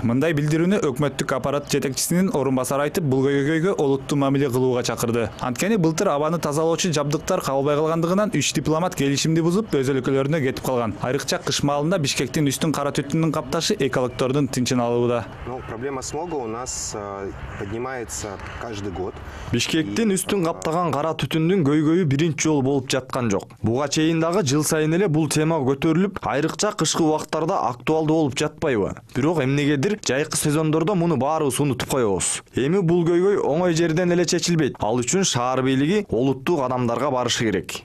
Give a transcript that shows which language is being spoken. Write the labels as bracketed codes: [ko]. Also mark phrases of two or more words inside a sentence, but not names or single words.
[ky] Мындай билдирүүнү өкмөттүк аппарат жетекчисинин орун басары айтып, бул көйгөйгө олуттуу мамиле кылууга чакырды. Анткени былтыр абаны тазалоочу жабдыктар кабылбай калгандыгынан 3 дипломат келишимди бузуп, өз өлкөлөрүнө кетип калган. Айрыкча кыш маалында Бишкектин үстүн кара түтүнүн капташы экологдордун тынчын алууда. [ru] Проблема смога у нас поднимается каждый год. [ky] Бишкектин үстүн каптаган кара түтүндүн көйгөйү биринчи жолу болуп жаткан жок. Буга чейин дагы жыл сайын эле бул тема көтөрүлүп, айрыкча кышкы убактарда актуалдуу болуп жатпайбы? Бирок эмнегедир жайкы сезондордо муну баарыбыз унутуп коебуз. Эми бул көйгөй оңой жерден эле чечилбейт. Ал үчүн шаар бийлиги олуттуу кадамдарга барышы керек.